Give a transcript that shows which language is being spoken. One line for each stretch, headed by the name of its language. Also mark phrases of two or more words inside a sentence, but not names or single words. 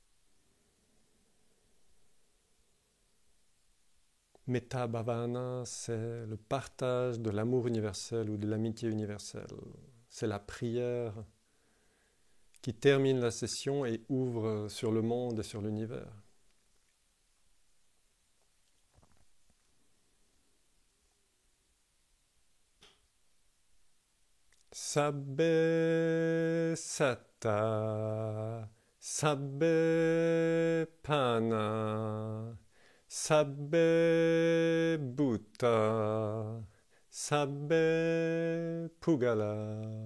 Pali: Metta Bhavana,
French: c'est le partage de l'amour universel ou de l'amitié universelle. C'est la prière qui termine la session et ouvre sur le monde et sur l'univers.
Pali: Sabbe satta, sabbe pana, sabbe bhutta, sabbe pugala,